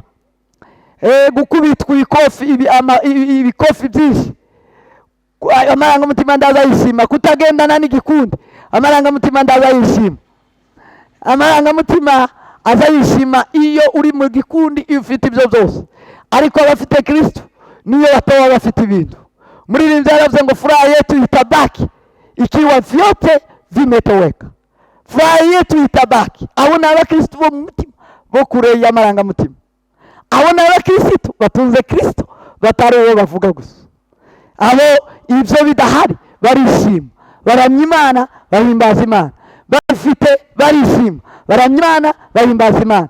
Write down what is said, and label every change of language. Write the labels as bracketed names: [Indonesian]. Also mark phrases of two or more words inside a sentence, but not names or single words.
[Kinyarwanda] Gukubitwa ibikofi byinshi, amarangamutima ndaza yishima. Kutagendana n'igikundi, amarangamutima ndaza yishima. Amarangamutima aza yishima iyo uri mu gikundi, iyo ufite ibyo byose. Ariko abafite Kristo niyo batoba bafite ibintu. Muririmbyi yaravuze ngo [Swahili] furaha yetu itabaki ikiwa vyote vimetoweka. Furaha yetu itabaki. [Kinyarwanda] Abo ni abakristo bo mu mutima, bo kure y'amarangamutima. Abo ni abakristo batunze Kristo, batari uwo bavuga gusa. Abo ibyo bidahari barishima, baramya Imana, bahimbaza Imana. Bafite barishima, baramya Imana, bahimbaza Imana.